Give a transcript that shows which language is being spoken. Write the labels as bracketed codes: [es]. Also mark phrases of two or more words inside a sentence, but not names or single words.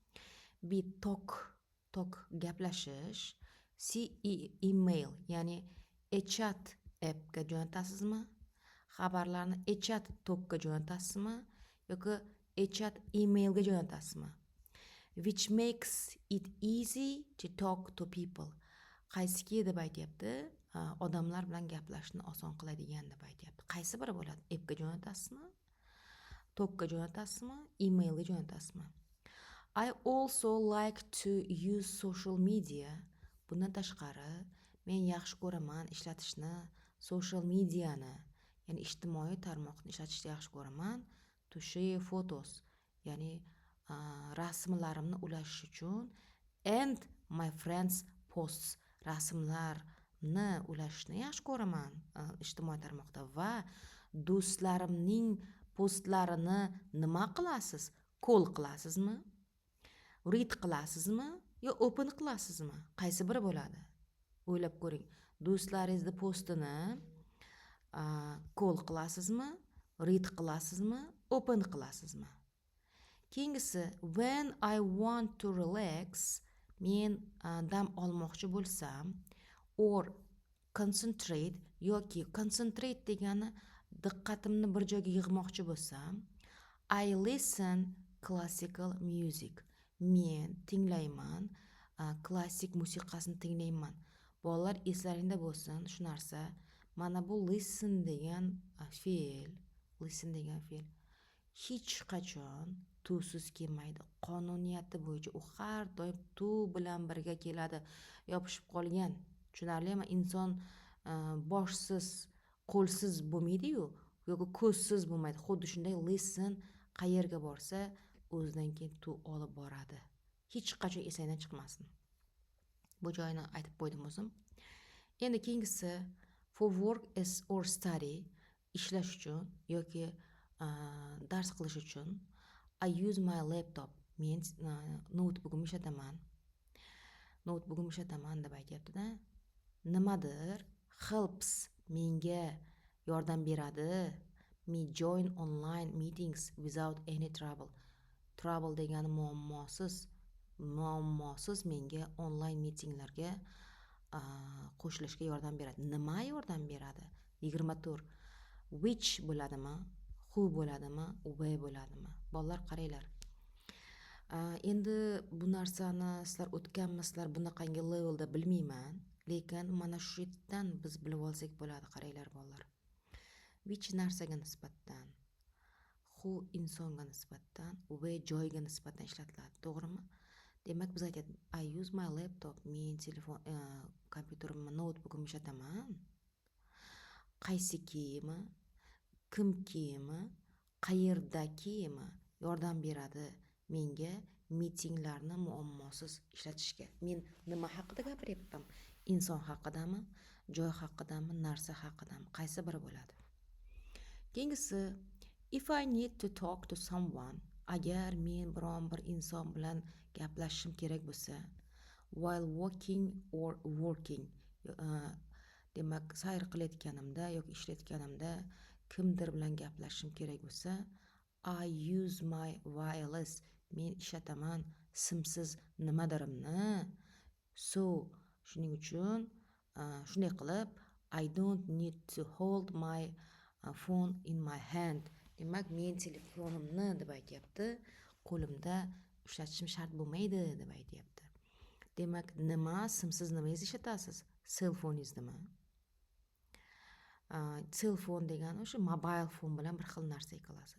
[uz] Tok gaplashish, email, ya'ni chat appga jo'natasizmi? Xabarlarni chat tokga jo'natasizmi yoki chat emailga jo'natasizmi? [en] Which makes it easy to talk to people. [uz] Qaysiki deb aytyapti? Odamlar bilan gaplashishni oson qiladigan deb aytyapti. Qaysi biri bo'ladi? Appga jo'natasizmi? Tokga jo'natasizmi? Emailga jo'natasizmi? [en] I also like to use social media. [uz] Bundan tashqari, men yaxshi ko'raman ishlatishni [en] social mediani, [uz] ya'ni ijtimoiy tarmoqni ishlatishni yaxshi ko'raman. [en] To share photos, [uz] ya'ni rasmlarimni ulashish uchun, [en] and my friends posts, [uz] rasmlarni ulashishni yaxshi ko'raman ijtimoiy tarmoqda. Va do'stlarimning postlarini nima qilasiz? Call qilasizmi? Read qilasizmi yo open qilasizmi? Qaysi biri bo'ladi? O'ylab ko'ring. Do'stlaringizni postini call qilasizmi? Read qilasizmi? Open qilasizmi? Keyingisi, [en] when I want to relax, [uz] men dam olmoqchi bo'lsam, [en] or concentrate [uz] yoki concentrate degani diqqatimni bir joyga yig'moqchi bo'lsam, [en] I listen classical music. [uz] Men tinglayman, klassik musiqasini tinglayman. Bolalar eslaringda bo'lsin shu narsa. Mana bu listen degan fe'l hech qachon tusiz kelmaydi. Qonuniyati bo'yicha u har doim tu bilan birga keladi. Yopishib qolgan. Tushunarlimi? Inson boshsiz, qo'lsiz bo'lmaydi-yu, yoki ko'zsiz bo'lmaydi. Xuddi shunday listen qayerga borsa, o'zidan keyin tu olib boradi. Hech qachon esingdan chiqmasin. Bu joyini aytib qo'ydim o'zim. Endi keyingisi, [en] for work or study, [uz] ishlash uchun yoki dars qilish uchun, [en] I use my laptop. [uz] Men notebookimni ishlataman deb aytyapti-da. Nimadir helps, menga yordam beradi. [en] Me join online meetings without any trouble. [uz] Trouble degani muammosiz menga online mitinglarga qo'shilishga yordam beradi. Nima yordam beradi? 24. Which bo'ladimi? Who bo'ladimi? Where bo'ladimi? Bolalar qaranglar. Endi bu narsani sizlar o'tganmisizlar, bunaqangi levelda bilmayman, lekin mana shu yerdan biz bilib olsak bo'ladi. Qaranglar bolalar. Which narsaga nisbatan, who insonga nisbatan, where joyga nisbatan ishlatiladi, to'g'rimi? Demak, biz aytamiz, [en] I use my laptop, [uz] men telefon, kompyuterimni, notebookimni ishlataman. Qaysikimi, kimkimi, qayerdakimi yordam beradi menga mitinglarni muammosiz ishlatishga. Men nima haqida gapiryapman? Inson haqidami, joy haqidami, narsa haqidami? Qaysi biri bo'ladi? Keyingisi, [en] if I need to talk to someone, [uz] agar men biron bir inson bilan gaplashishim kerak bo'lsa, while walking or working, demak, sayr qilayotganimda yoki ishlayotganimda kimdir bilan gaplashishim kerak bo'lsa, [en] I use my wireless, [uz] men ishlataman simsiz nimadarimni. So, shuning uchun shunday qilib, [en] I don't need to hold my phone in my hand. [uz] Demak, men telefonimni deb aytyapti, qo'limda ishlatishim shart bo'lmaydi deb aytyapti. Demak, nima? Simsiz nimangizni ishlatasiz? Cellphoningiznimi? Cellphone degani o'sha [en] mobile phone [uz] bilan bir xil narsa qilasiz.